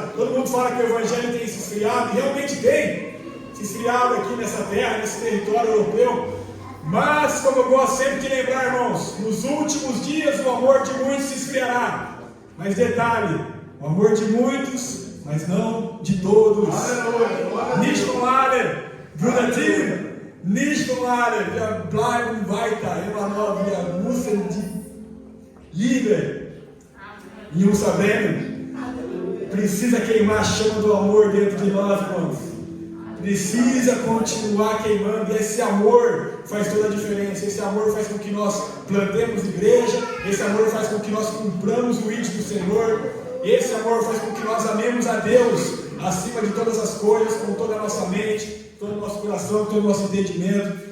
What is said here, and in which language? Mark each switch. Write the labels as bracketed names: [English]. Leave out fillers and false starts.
[Portuguese] Todo mundo fala que o evangelho tem se esfriado, e realmente tem se esfriado aqui nessa terra, nesse território europeu. Mas, como eu gosto sempre de lembrar, irmãos, nos últimos dias o amor de muitos se esfriará. Mas detalhe, o amor de muitos, mas não de todos. [German] Nicht von allen. Bruder Tim, nicht von allen. Wir bleiben weiter immer noch. Wir müssen die Liebe [Portuguese] em uns sabendo. Precisa queimar a chama do amor dentro de nós, irmãos. Precisa continuar queimando. E esse amor faz toda a diferença. Esse amor faz com que nós plantemos igreja. Esse amor faz com que nós cumpramos o ídolo do Senhor. Esse amor faz com que nós amemos a Deus acima de todas as coisas, com toda a nossa mente, todo o nosso coração, todo o nosso entendimento.